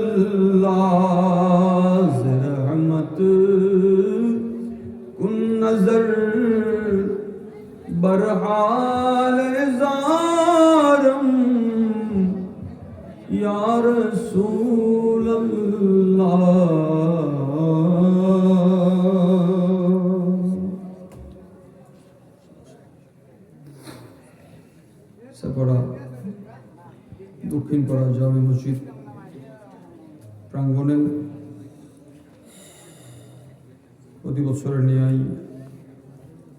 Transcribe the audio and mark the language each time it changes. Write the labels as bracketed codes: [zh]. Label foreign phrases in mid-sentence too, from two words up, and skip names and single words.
[fa] اللہ زرحمت کن نظر برحال زارم [ar] یا رسول اللہ [bn] সাপাড়া দক্ষিণপাড়া জামে মসজিদ প্রাঙ্গণে প্রতি বছরের ন্যায়